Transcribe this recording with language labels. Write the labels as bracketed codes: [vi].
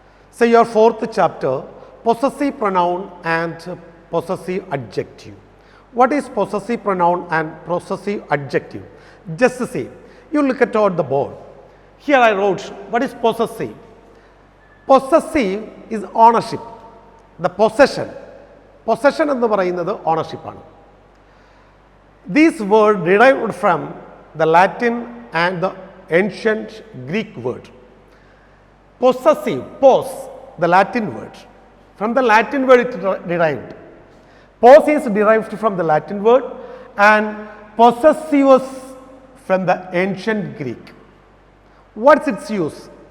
[en] So your 4th chapter, possessive pronoun and possessive adjective. What is possessive pronoun and possessive adjective? Just to see, you look at all the board. Here I wrote, what is possessive? Possessive is ownership. The possession. [ml] Possession എന്ന് പറയുന്നത് ownership ആണ്. [en] This word derived from the Latin and the ancient Greek word. Possessive, pos, the Latin word. From the Latin word it derived. Pos is derived from the Latin word and possessivus from the ancient Greek. What's its use?